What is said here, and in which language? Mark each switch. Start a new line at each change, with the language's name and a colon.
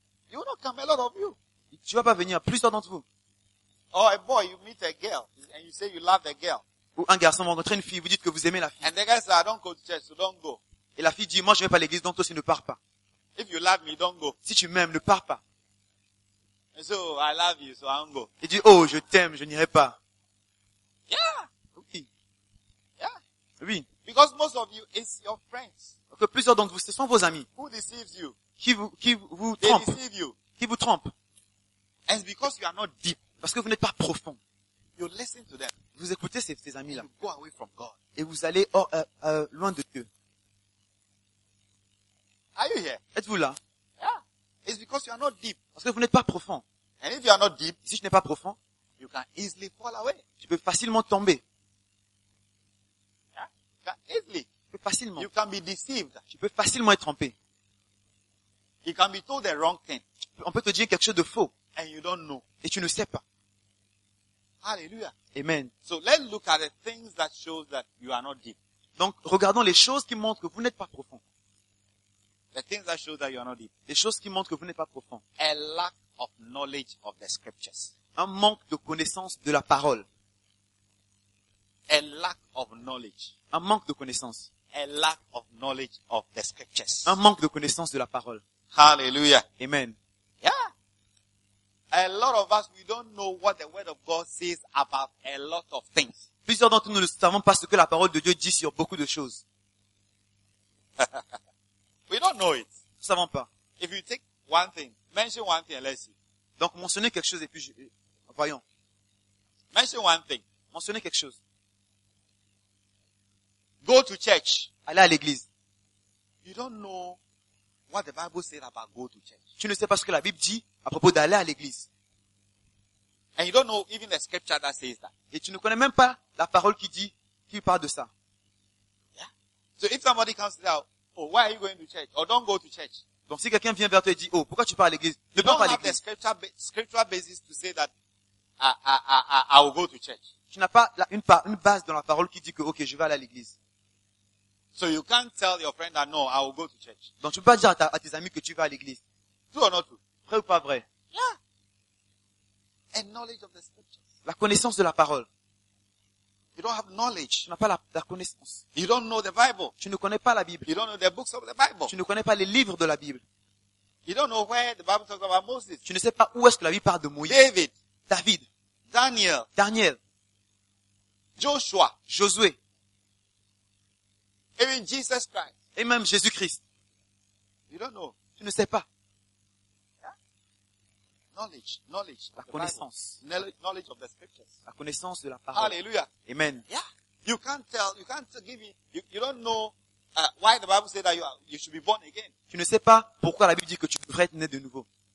English: You will not come, a lot of you.
French: Tu vas pas venir, plusieurs d'entre vous.
English: Oh, a boy, you meet a girl, and you say you love the girl.
French: Ou un garçon, vous rencontrez une fille, vous dites que vous aimez la fille.
English: And the girl says, I don't go to church, so don't go.
French: Et la fille dit, moi, je vais pas à l'église, donc toi aussi ne pars pas.
English: If you love me, don't go.
French: Si tu m'aimes, ne pars pas.
English: And so, I love you, so I don't go.
French: Il dit, oh, je t'aime, je n'irai pas.
English: Yeah.
French: Oui.
English: Yeah.
French: Oui.
English: Because most of you, it's your friends.
French: Parce que plusieurs d'entre vous, ce sont vos amis.
English: Who deceives you?
French: Qui vous
English: they
French: trompe?
English: They deceive you.
French: Qui vous trompe?
English: And it's because you are not deep.
French: Parce que vous n'êtes pas profond.
English: You listen to them.
French: Vous écoutez ces amis-là.
English: You go away from God.
French: Et vous allez loin de Dieu.
English: Are you here?
French: Êtes-vous là?
English: Yeah. It's because you are not deep.
French: Parce que vous n'êtes pas profond.
English: And if you are not deep,
French: si tu n'es pas profond,
English: you can easily fall away.
French: Tu peux facilement tomber.
English: Yeah. You can easily.
French: Tu peux facilement.
English: You can be deceived.
French: Tu peux facilement être trompé.
English: You can be told the wrong thing.
French: On peut te dire quelque chose de faux.
English: And you don't know.
French: Et tu ne sais pas.
English: Hallelujah.
French: Amen.
English: So let's look at the things that shows that you are not deep.
French: Donc, regardons les choses qui montrent que vous n'êtes pas profond.
English: The things that show that you are not deep.
French: Les choses qui montrent que vous n'êtes pas profond.
English: A lack of knowledge of the scriptures.
French: Un manque de connaissance de la parole.
English: A lack of knowledge.
French: Un manque de connaissance.
English: A lack of knowledge of the scriptures.
French: Un manque de connaissance de la parole.
English: Hallelujah.
French: Amen.
English: Yeah. A lot of us, we don't know what the word of God says about a lot of things.
French: Plusieurs d'entre nous ne savons pas ce que la parole de Dieu dit sur beaucoup de choses.
English: We don't know it.
French: Nous ne savons pas.
English: If you take one thing, mention one thing, let's see.
French: Donc, mentionnez quelque chose et puis voyons.
English: Mention one thing.
French: Mentionnez quelque chose.
English: Go to church.
French: Allez à l'église.
English: You don't know what the Bible said about go to church.
French: Tu ne sais pas ce que la Bible dit à propos d'aller à l'église.
English: And you don't know even the scripture that says that.
French: Et tu ne connais même pas la parole qui dit, qui parle de ça.
English: Yeah. So if somebody comes out, oh, why are you going to church? Or don't go to church.
French: Donc si quelqu'un vient vers toi et dit, oh, pourquoi tu pars à l'église? Ne pars pas à l'église.
English: You don't have the scriptural basis to say that I will go to church.
French: Tu n'as pas une base dans la parole qui dit que, ok, je vais aller à l'église.
English: So you can't tell your friend that no, I will go to church.
French: Donc tu peux pas dire à tes amis que tu vas à l'église.
English: True or not true?
French: Vrai ou pas vrai?
English: Yeah. A knowledge of the scriptures.
French: La connaissance de la parole.
English: You don't have knowledge.
French: Tu n'as pas la connaissance.
English: You don't know the Bible.
French: Tu ne connais pas la Bible.
English: You don't know the books of the Bible.
French: Tu ne connais pas les livres de la Bible.
English: You don't know where the Bible talks about Moses.
French: Tu ne sais pas où est-ce que la Bible parle de Moïse.
English: David. Daniel. Joshua.
French: Josué.
English: Even Jesus Christ.
French: Et même Jésus-Christ.
English: You don't know.
French: Tu ne sais pas.
English: Knowledge,
French: la connaissance.
English: Knowledge of the scriptures.
French: La connaissance de la parole.
English: Hallelujah.
French: Amen.
English: Yeah. You can't tell, you can't give me, you don't know why the Bible says that you should be born again.
French: Tu ne sais pas pourquoi la Bible dit que tu devrais être né de nouveau.